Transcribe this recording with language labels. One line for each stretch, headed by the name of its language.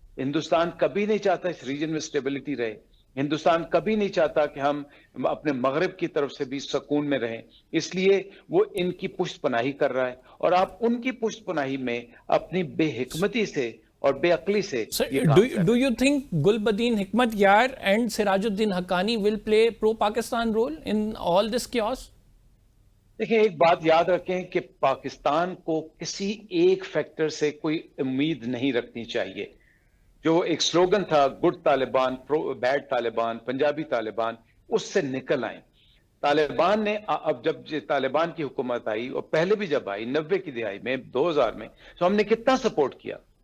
Urdu: ہندوستان کبھی نہیں چاہتا اس ریجن میں سٹیبلٹی رہے, ہندوستان کبھی نہیں چاہتا کہ ہم اپنے مغرب کی طرف سے بھی سکون میں رہیں, اس لیے وہ ان کی پشت پناہی کر رہا ہے. اور آپ ان کی پشت پناہی میں اپنی بے حکمتی سے اور بے عقلی سے
English: do you think Gulbuddin Hikmat Yar and Sirajuddin Haqqani will play pro-Pakistan role in all this chaos?
Urdu: دیکھیں ایک بات یاد رکھیں کہ پاکستان کو کسی ایک فیکٹر سے کوئی امید نہیں رکھنی چاہیے. جو ایک سلوگن تھا گڈ طالبان بیڈ طالبان, پنجابی طالبان, اس سے نکل آئیں. طالبان نے اب جب طالبان کی حکومت آئی, اور پہلے بھی جب آئی 90 کی دہائی میں, 2000 میں, تو ہم نے کتنا سپورٹ کیا.